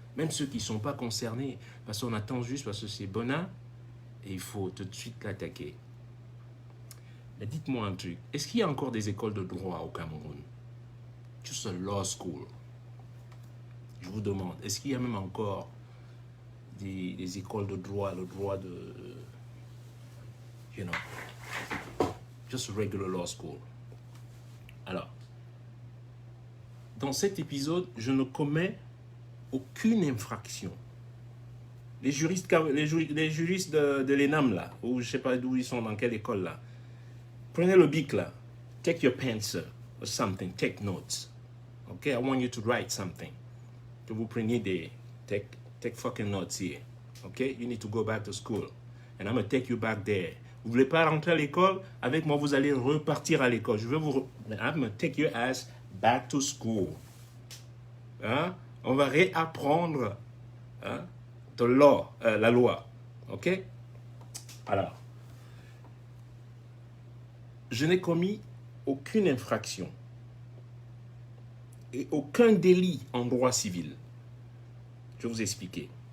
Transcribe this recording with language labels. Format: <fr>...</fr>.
<fr>Même ceux qui ne sont pas concernés, parce qu'on attend juste parce que c'est Bona, et il faut tout de suite l'attaquer. Mais dites-moi un truc, est-ce qu'il y a encore des écoles de droit au Cameroun?</fr> <en>Just a law school.</en> <fr>Je vous demande, est-ce qu'il y a même encore des écoles de droit, le droit de...</fr> <en>You know, just a regular law school.</en> <fr>Alors, dans cet épisode, je ne commets aucune infraction. Les juristes de l'ENAM, là, ou je ne sais pas d'où ils sont, dans quelle école, là, prenez le bic, là.</fr> <en>Take your pencil or something. Take notes. Okay? I want you to write something.</en> <fr>Que vous preniez des...</fr> <en>Take fucking notes here. Okay? You need to go back to school. And I'm going to take you back there.</en> <fr>Vous ne voulez pas rentrer à l'école? Avec moi, vous allez repartir à l'école. Je vais vous...</fr> <en>I'm going to take your ass back to school.</en> <fr>Hein? On va réapprendre la loi. OK? Alors, je n'ai commis aucune infraction et aucun délit en droit civil. Je vais vous expliquer.</fr>